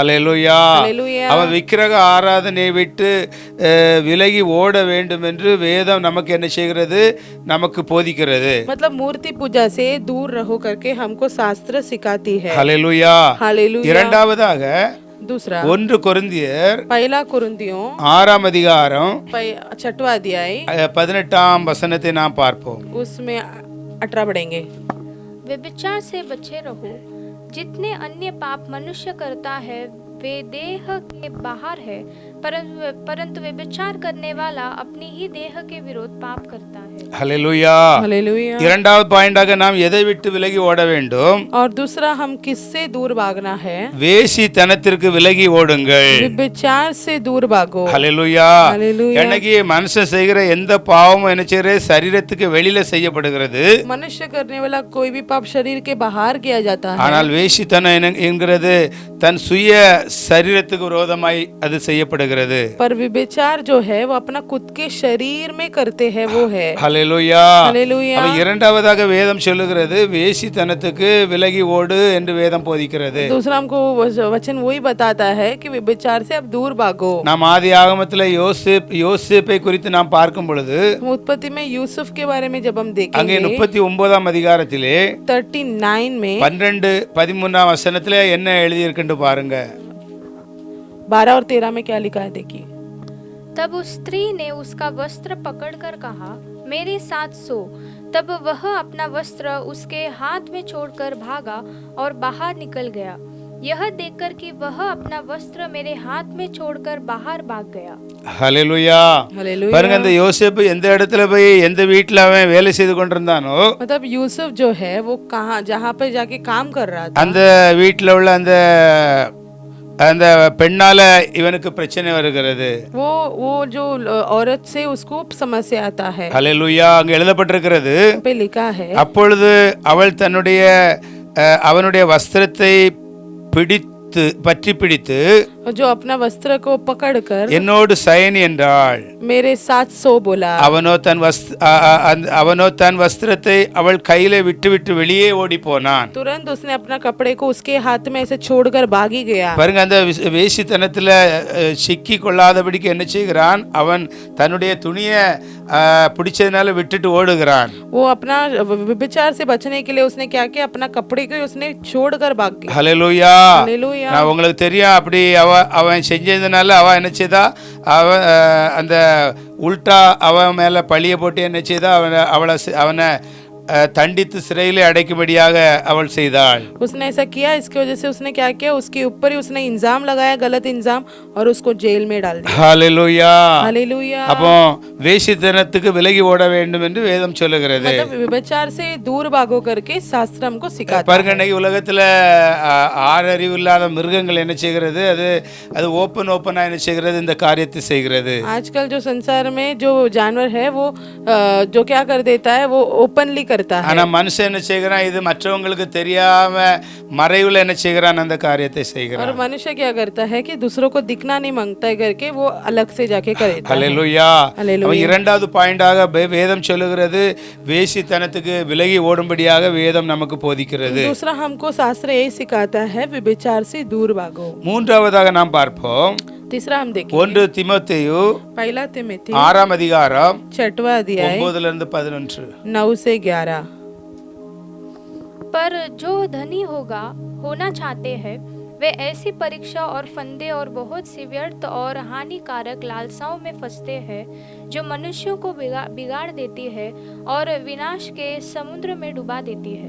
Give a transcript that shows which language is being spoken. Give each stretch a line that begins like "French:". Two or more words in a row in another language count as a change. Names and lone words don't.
Tamil: ஹல்லேலூயா.
Hindi: हालेलुया।
Tamil: அவன் விக்கிரக ஆராதனையை விட்டு விலகி ஓட வேண்டும் என்று வேதம் நமக்கு என்ன செய்கிறது, நமக்கு போதிக்கிறது.
Hindi: मतलब मूर्ति पूजा से दूर रहो करके हमको शास्त्र सिखाती है।
Tamil: ஹல்லேலூயா.
Hindi: हालेलुया।
Tamil: இரண்டாவதாக
Hindi: दूसरा
Tamil: 1 கொரிந்தியர்
Hindi: पहला कुरिन्थियों
Tamil: 6ஆம் அதிகாரம்
Hindi: 6वां अध्याय
Tamil: 18ஆம் வசனத்தை நாம் பார்ப்போம்.
Hindi: उसमें 18 पढ़ेंगे। व्यभिचार से बचे रहो। जितने अन्य पाप मनुष्य करता है वे देह के बाहर है, परंतु व्यभिचार करने वाला अपनी ही देह के विरोध पाप करता है।
Tamil: ஹல்லேலூயா.
Hindi: हालेलुया।
Tamil: இரண்டாவது பாயிண்டாக நாம் எதை விட்டு விலகி ஓட வேண்டும்,
Hindi: और दूसरा हम किससे दूर भागना है,
Tamil: வேசித்தனத்திற்கு விலகி ஓடுங்கள்.
Hindi: व्यभिचार से दूर भागो।
Tamil: ஹல்லேலூயா.
Hindi: हालेलुया।
Tamil: எனக்கு மனுஷன் செய்கிற எந்த பாவமும் என்ன செய்யறது, சரீரத்துக்கு வெளியில செய்யப்படுகிறது.
Hindi: मनुष्य करने वाला कोई भी पाप शरीर के बाहर किया जाता है,
Tamil: ஆனால் வேசித்தனம் என்கிறது தன் சுய சரீரத்துக்கு விரோதமாய் அது செய்யப்படுகிறது. பண்ணுகிறது.
Hindi: पर विभिचार जो है वो अपना खुद के शरीर में करते हैं वो है.
Tamil: ஹல்லேலூயா.
Hindi: हालेलुया.
Tamil: அப்ப இரண்டாவதாக வேதம் சொல்லுகிறது வேசித்தனத்துக்கு விலகி ஓடு என்று வேதம் போதிக்கிறது.
Hindi: दूसरा हमको वचन वही बताता है कि विभिचार से अब दूर भागो.
Tamil: நாம் ஆதி ஆகமத்தில் யோசேப்பை குறித்து நாம் பார்க்கும் பொழுது
Hindi: उत्पत्ति में यूसुफ के बारे में जब हम
Tamil: அங்கே
Hindi: देखेंगे
Tamil: 39ஆம் அதிகாரத்திலே
Hindi: 39 में
Tamil: 12-13 வசனத்திலே என்ன எழுதியிருக்குன்னு பாருங்க.
Hindi: 12 और 13 में क्या लिखा है देखिए. तब उस स्त्री ने उसका वस्त्र पकड़कर कहा, मेरे साथ सो। तब वह अपना वस्त्र उसके हाथ में छोड़कर भागा और बाहर निकल गया। यह देखकर कि वह अपना वस्त्र मेरे हाथ में छोड़कर बाहर भाग गया।
Tamil: ஹல்லேலூயா.
Hindi: हालेलुया.
Tamil: பாருங்க, அந்த யோசேப்பு எந்த இடத்துல போய் எந்த வீட்டில் அவன் வேலை செய்து கொண்டிருந்தானோ
Hindi: मतलब यूसुफ जो है वो कहाँ जहाँ पे जाके काम कर रहा था
Tamil: அந்த வீட்டில் உள்ள அந்த அந்த பெண்ணால இவனுக்கு பிரச்சனை வருகிறது.
Hindi: वो जो औरत से उसको समस्या आता है.
Tamil: ஹல்லேலூயா. அங்க எழுதப்பட்டிருக்கிறது,
Hindi: पे लिखा है
Tamil: அப்பொழுது அவள் தன்னுடைய அவனுடைய வஸ்திரத்தை பற்றி பிடித்து
Hindi: जो अपना वस्त्र को पकड़कर
Tamil: என்னோடு சயனி என்றாள்.
Hindi: मेरे साथ सो बोला.
Tamil: அவனோ தன் வஸ்திரத்தை அவள் கையில விட்டு வெளியே ஓடி போனான்.
Hindi: तुरंत उसने अपना कपड़े को उसके हाथ में ऐसे छोड़कर भागी गया.
Tamil: பாருங்க, அந்த வேசித்தனத்துல சிக்கி கொள்ளாதபடிக்கு என்ன செய்கிறான், அவன் தன்னுடைய துணியை பிடிச்சதுனால விட்டுட்டு ஓடுகிறான்.
Hindi: वो अपना विभिचार से बचने के लिए उसने क्या किया, अपना कपड़े को उसने छोड़कर भाग गया.
Tamil: ஹல்லேலூயா.
Hindi: हालेलुया.
Tamil: நான் உங்களுக்கு தெரியும், அப்படி அவன் செஞ்சதுனால அவ என்ன செய்தா, அந்த உல்டா அவன் மேல பழிய போட்டு என்ன செய்தா, அவனை தண்டித்து சிறையிலே அடைக்கும்படியாக அவள் செய்தாள்.
Hindi: उसने ऐसा किया, इसकी वजह से उसने क्या किया, उसके ऊपर ही उसने इंजाम लगाया, गलत इंजाम, और उसको जेल में डाल दिया.
Tamil: ஹல்லேலூயா.
Hindi: हालेलुया.
Tamil: அப்போ வேசித்தனத்துக்கு விலகி ஓட வேண்டும் என்று வேதம் சொல்லுகிறது.
Hindi: मतलब विभिचार से दूर भागो करके शास्त्र हमको सिखाता
Tamil: பாருங்க,
Hindi: है.
Tamil: இன்னைக்கு உலகத்துல ஆறறிவு இல்லாத மிருகங்கள் என்ன செய்கிறது, அது ஓப்பனா என்ன செய்கிறது, இந்த காரியத்தை செய்கிறது.
Hindi: आजकल जो संसार में जो जानवर है वो जो क्या कर देता है, वो ओपनली करता है.
Tamil: ஆனா மனுஷன் என்ன செய்கிறான், இது மற்றவங்களுக்கு தெரியாம மறைவுல என்ன செய்கிறான், அந்த காரியத்தை
Hindi: और
Tamil: செய்கிறான்.
Hindi: मनुष्य क्या करता है कि दूसरों को दिखना नहीं मांगता है करके वो अलग से जाके करता है.
Tamil: ஹல்லேலூயா. ஹல்லேலூயா. அவன் இரண்டாவது பாயிண்டாக வேதம் சொல்லுகிறது, வேசித்தனத்துக்கு விலகி ஓடும்படியாக வேதம் நமக்கு போதிக்கிறது.
Hindi: दूसरा हमको शास्त्र यही सिखाता है, विभिचार से दूर भागो.
Tamil: மூன்றாவதாக நாம் பார்ப்போம்,
Hindi: तीसरा हम देखें
Tamil: 1 தீமோத்தேயு
Hindi: पहला तिमोथी
Tamil: 6ஆம் அதிகாரம்
Hindi: 6वां अध्याय
Tamil: 9-11.
Hindi: 9 से 11. पर जो धनी होना चाहते हैं वे ऐसी परीक्षा और फंदे और बहुत सी व्यर्थ और हानिकारक लालसाओं में फंसते हैं जो मनुष्यों को बिगाड़ देती है और विनाश के समुद्र में डुबा देती है।